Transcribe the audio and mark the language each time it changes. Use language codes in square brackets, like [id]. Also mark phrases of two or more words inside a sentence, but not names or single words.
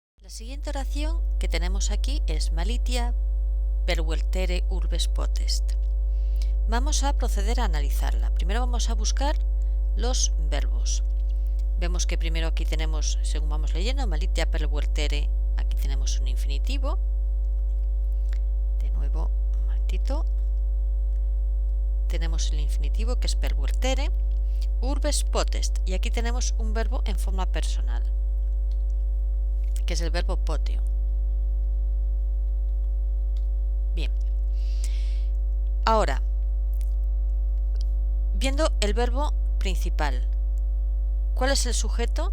[es] siguiente oración que tenemos aquí es [la] Malitia pervertere urbes potest. [es] Vamos a proceder a analizarla. Primero vamos a buscar los verbos. Vemos que primero aquí tenemos, según vamos leyendo, [la] Malitia pervertere, [es] aquí tenemos un infinitivo. De nuevo, un momentito. Tenemos el infinitivo que es [la] pervertere, urbes potest, [es] y aquí tenemos un verbo en forma personal, que es el verbo poteo. Bien. Ahora, viendo el verbo principal, ¿cuál es el sujeto?